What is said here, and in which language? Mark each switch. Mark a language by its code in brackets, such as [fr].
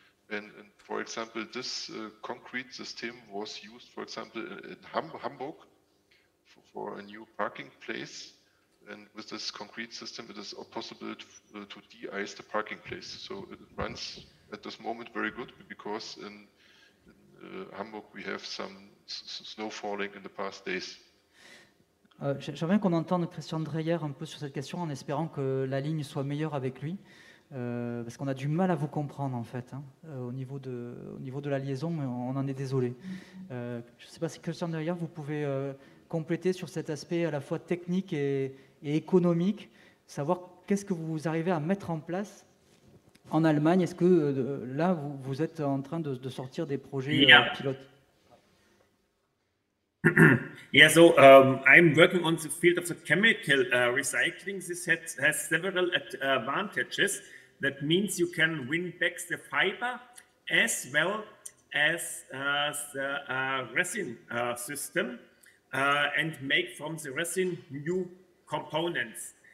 [en] And for example, this concrete system was used, for example, in Hamburg for a new parking place. And with this concrete system, it is possible to de-ice the parking place. So it runs at this moment very good, because in Hamburg we have some snow falling in the past days. [fr] J'aimerais bien qu'on entende Christian Dreyer un peu sur cette question, en espérant que la ligne soit meilleure avec lui, parce qu'on a du mal à vous comprendre en fait, hein, au niveau de la liaison, mais on en est désolé. Je ne sais pas si Christian Dreyer, vous pouvez compléter sur cet aspect à la fois technique et économique, savoir qu'est-ce que vous arrivez à mettre en place en Allemagne. Est-ce que là, vous êtes en train de sortir des projets pilotes? [en] Yeah, so I'm working on the field of the chemical recycling. This has several advantages. That means you can win back the fiber as well as the resin system and make from the resin new components.